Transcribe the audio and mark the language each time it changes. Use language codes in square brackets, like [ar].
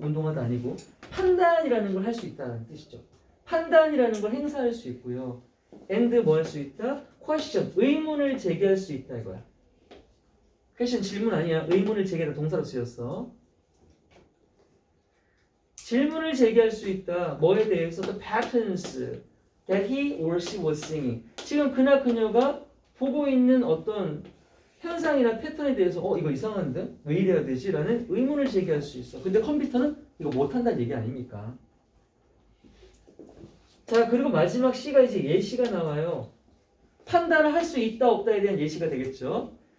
[ko] 운동하다 아니고 판단이라는 걸 할 수 있다는 뜻이죠. 판단이라는 걸 행사할 수 있고요. and 뭐 할 수 있다? question, 의문을 제기할 수 있다 이거야. question 질문 아니야. 의문을 제기하다 동사로 쓰였어. 질문을 제기할 수 있다. 뭐에 대해서? [en] The patterns that he or she was seeing. [ko] 지금 그나 그녀가 보고 있는 어떤 현상이나 패턴에 대해서 이거 이상한데? 왜 이래야 되지? 라는 의문을 제기할 수 있어. 근데 컴퓨터는 이거 못한다는 얘기 아닙니까? 자, 그리고 마지막 C가 이제 예시가 나와요. 판단을 할 수 있다 없다에 대한 예시가 되겠죠.